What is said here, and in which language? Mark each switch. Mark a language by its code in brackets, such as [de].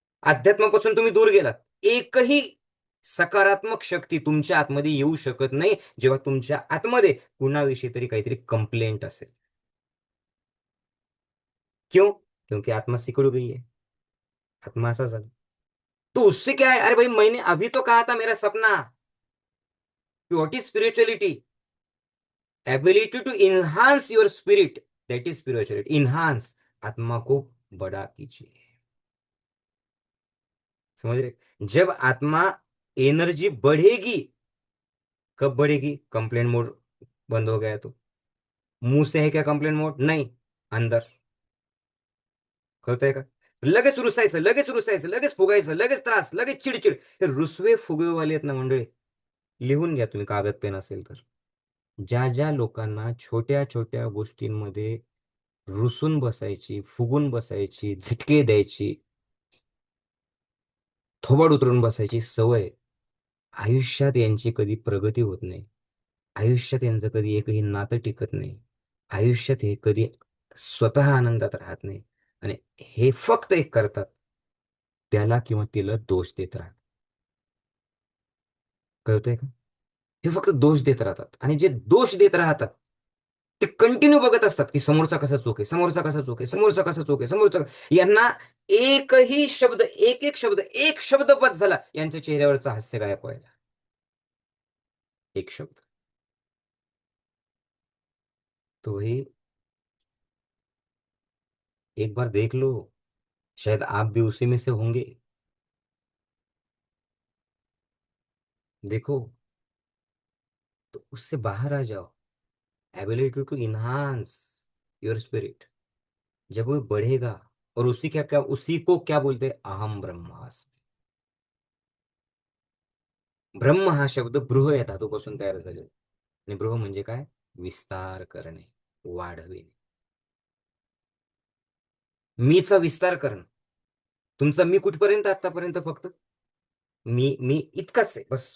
[mr] अध्यात्मापासून तुम्ही दूर गेलात, एकही सकारात्मक शक्ती तुमच्या आतमध्ये येऊ शकत नाही जेव्हा तुमच्या आतमध्ये कुणाविषयी तरी काहीतरी कंप्लेंट असेल. [hi] क्यों? क्योंकि आत्मा सिकुड़ गई है, [mr] आत्मा असा झाला. [hi] तो उससे क्या है? अरे भाई, मैंने अभी तो कहा था मेरा सपना. [en] What is spirituality? Ability to enhance your spirit, that is spirituality. [hi] Enhance, आत्मा को बड़ा कीजिए. समझ रहे? जब आत्मा एनर्जी बढ़ेगी, कब बढ़ेगी? कंप्लेंट मोड बंद हो गया तो. मुंह से है क्या कंप्लेंट मोड? [mr] नाही. अंदर. कळतंय का? लगेच रुसायचं, लगेच रुसायचं, लगेच फुगायचं, लगेच त्रास, लगेच चिडचिड. हे रुसवे फुगवेवाले आहेत ना मंडळी. लिहून घ्या तुम्ही, कागद पेन असेल तर. ज्या ज्या लोकांना छोट्या छोट्या गोष्टींमध्ये रुसून बसायची, फुगून बसायची, झटके द्यायची, थोबाड उतरून बसायची सवय, आयुष्यात यांची कधी प्रगती होत नाही. आयुष्यात यांचं कधी एकही नातं टिकत नाही. आयुष्यात हे कधी स्वतः आनंदात राहत नाही. आणि हे फक्त एक करतात, त्याला किंवा तिला दोष देत राहतात. कळतंय का? हे फक्त दोष देत राहतात, आणि जे दोष देत राहतात ते कंटिन्यू बघत असतात की समोरचा कसा चूक आहे, समोरचा कसा चूक आहे, समोरचा कसा चूक आहे, समोरचा. यांना एकही शब्द, एक एक शब्द, एक शब्द बस झाला यांच्या चेहऱ्यावरचं हास्य गायब व्हायला. एक शब्द. [hi] तो वही, एक बार देख लो, शायद आप भी उसी में से होंगे. देखो, तो उससे बाहर आ जाओ. [en] ability to enhance your spirit, [hi] जब वो बढ़ेगा. और उसी क्या क्या उसी को क्या बोलते हैं? [sa] अहम ब्रह्मास्मि. [mr] ब्रह्म हा शब्द बृह या धातूपासून तयार झालेला. आणि बृह म्हणजे काय? विस्तार करणे, वाढविणे. मीचा विस्तार करणं. तुमचा मी कुठपर्यंत? आतापर्यंत फक्त मी इतकाच आहे बस.